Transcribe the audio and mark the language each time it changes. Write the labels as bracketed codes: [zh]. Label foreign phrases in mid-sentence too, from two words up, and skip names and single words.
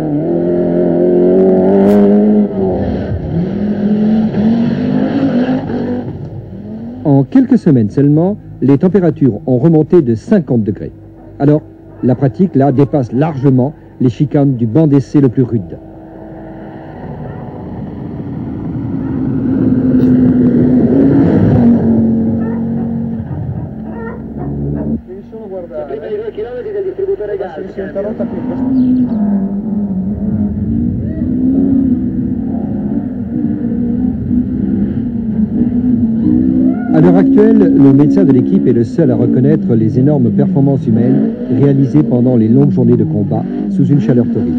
[fr] En quelques semaines seulement, les températures ont remonté de 50 degrés. Alors, la pratique, là, dépasse largement les chicanes du banc d'essai le plus rude. [it] Prima di 2 chilometri del distributore gas. [fr] À l'heure actuelle, le médecin de l'équipe est le seul à reconnaître les énormes performances humaines réalisées pendant les longues journées de combat sous une chaleur torride.